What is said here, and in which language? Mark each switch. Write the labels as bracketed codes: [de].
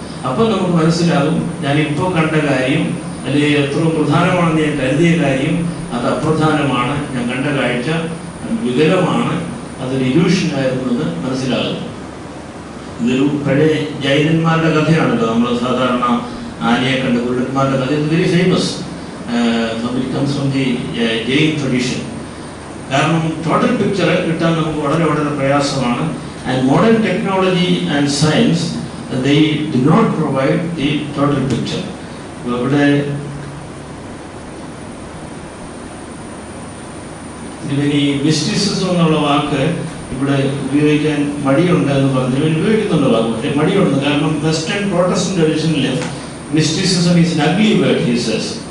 [ml] അപ്പം നമുക്ക് മനസ്സിലാകും ഞാനിപ്പോൾ കണ്ട കാര്യം അല്ലെങ്കിൽ എത്ര പ്രധാനമാണെന്ന് ഞാൻ കരുതിയ കാര്യം അത് അപ്രധാനമാണ്, ഞാൻ കണ്ട കാഴ്ച വികലമാണ്, അതൊരു ഇല്യൂഷനായിരുന്നു എന്ന് മനസ്സിലാകുന്നു. ഇതൊരു പഴയ ജൈനന്മാരുടെ കഥയാണല്ലോ. നമ്മൾ സാധാരണ ആനയെ കണ്ട കുരുടന്മാരുടെ കഥ [en] It very famous. It comes from the Jain tradition. [ml] കാരണം ടോട്ടൽ പിക്ചർ കിട്ടാൻ നമുക്ക് വളരെ വളരെ പ്രയാസമാണ്. [en] And modern technology and science they do not provide the total picture. [ml] ഇവിടെ ഇതിന് മിസ്റ്റിസിസം എന്നുള്ള വാക്ക് ഇവിടെ ഉപയോഗിക്കാൻ മടിയുണ്ട് എന്ന് പറഞ്ഞു ഉപയോഗിക്കുന്നുണ്ട് വാക്ക്, പക്ഷേ മടിയുണ്ട്. കാരണം western Protestant ട്രഡീഷനിൽ [en] Mysticism is an ugly word, he says.